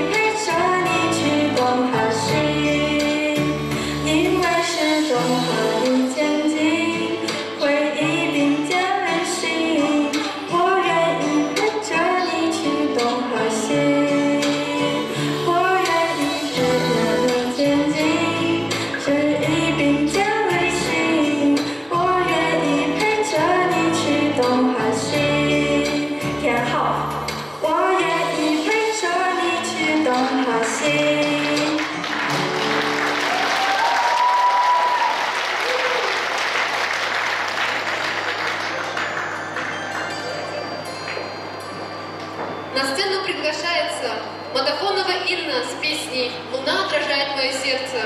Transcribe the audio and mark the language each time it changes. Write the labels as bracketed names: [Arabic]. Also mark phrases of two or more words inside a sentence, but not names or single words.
[Chinese] 陪着你去东和西，因为始终和你前进，回忆并肩旅行，我愿意陪着你去东和西，我愿意陪着你前进，回忆并肩旅行，我愿意陪着你去东和西。天后，我愿意陪着你去东和西。 [Russian] На сцену приглашается Мадафонова Инна с песней «Луна отражает мое сердце».